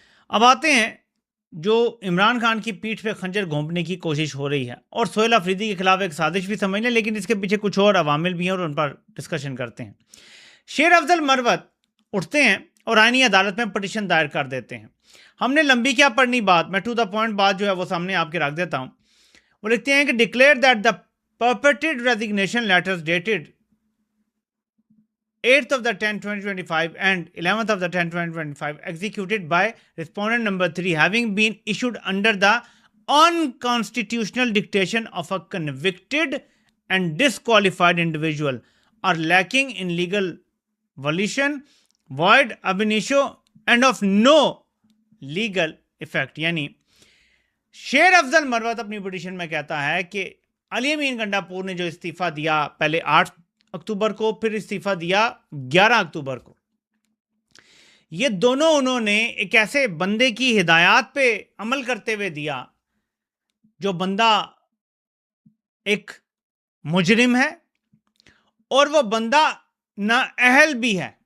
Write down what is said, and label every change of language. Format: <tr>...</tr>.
<ur>اب آتے ہیں جو عمران خان کی پیٹھ پہ خنجر گھونپنے کی کوشش ہو رہی ہے, اور سہیل افریدی کے خلاف ایک سازش بھی سمجھ لیں, لیکن اس کے پیچھے کچھ اور عوامل بھی ہیں اور ان پر ڈسکشن کرتے ہیں. شیر افضل مروت اٹھتے ہیں اور آئینی عدالت میں پٹیشن دائر کر دیتے ہیں. ہم نے لمبی کیا پڑھنی بات, میں ٹو دا پوائنٹ بات جو ہے وہ سامنے آپ کے رکھ دیتا ہوں. وہ لکھتے ہیں کہ</ur> <en>Declare that the purported resignation letters dated 8th of the 10th 2025 and 11th of the 10th 2025 executed by respondent number 3 having been issued under the unconstitutional dictation of a convicted and disqualified individual are lacking in legal volition, void ab initio and of no legal effect.</en> <ur>یعنی شیر افضل مروت اپنی petition میں کہتا ہے کہ علی امین گنڈا پور نے جو استعفیٰ دیا پہلے 8 اکتوبر کو, پھر استعفیٰ دیا 11 اکتوبر کو, یہ دونوں انہوں نے ایک ایسے بندے کی ہدایات پہ عمل کرتے ہوئے دیا جو بندہ ایک مجرم ہے اور وہ بندہ نااہل بھی ہے.</ur>